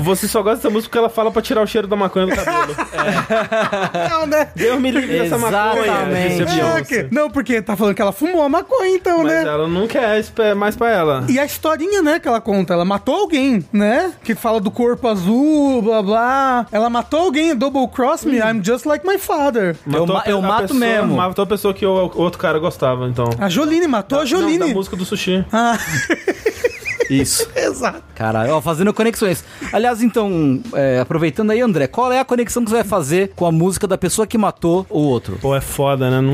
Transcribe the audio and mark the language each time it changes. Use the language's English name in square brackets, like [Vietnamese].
[Portuguese] Você só gosta dessa música porque ela fala pra tirar o cheiro da maconha do cabelo. Não, né? Deus me livre dessa maconha. Exatamente. Não, porque tá falando que ela fumou a maconha, então, mas né? Ela não quer mais pra ela. E a historinha, né, que ela conta, ela matou alguém, né? Que fala do corpo azul, blá, blá. Ela matou alguém, [English] double cross me, I'm just like my father. [Portuguese] Eu mato mesmo. Matou a pessoa que o outro cara gostava, então. A Jolene, matou a Jolene. Não, da música do sushi. Ah... Isso. Exato. Caralho, ó, fazendo conexões. Aliás, então, aproveitando aí, André, qual é a conexão que você vai fazer com a música da pessoa que matou o outro? Pô, é foda, né? Não